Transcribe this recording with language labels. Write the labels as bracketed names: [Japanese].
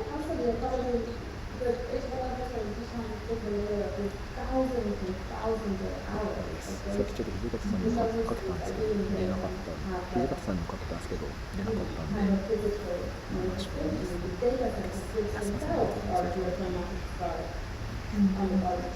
[English] Also, the ecology, the ecological different layer with thousands and thousands of hours. [Japanese] さっきちょっと土方さんにもかけたんですけど、出なかった。土方さんにもかけたんですけど、出なかったんで、 [English] kind of physical data centers which themselves are geotraumatic on the body.